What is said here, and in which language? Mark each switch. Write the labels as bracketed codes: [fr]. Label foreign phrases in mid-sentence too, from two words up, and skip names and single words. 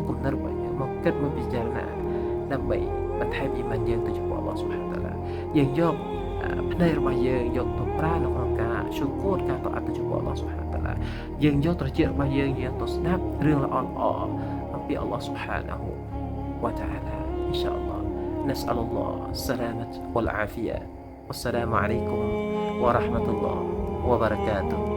[km] គំនិតរបស់យើងមកគិតមកពិចារណាដើម្បីបន្ថែមអ៊ីម៉ានយើងទៅចំពោះ [ar] الله سبحانه وتعالى [km] យើងយកភ្នែករបស់យើងយកទៅប្រើនៅក្នុងការឈូគូរការតអាត់ទៅចំពោះ [ar] الله سبحانه وتعالى [km] យើងយកត្រចៀករបស់យើងទៅស្ដាប់រឿងល្អអំពី [ar] الله سبحانه وتعالى إن شاء الله نسأل الله السلامة والعافية والسلام عليكم ورحمة الله وبركاته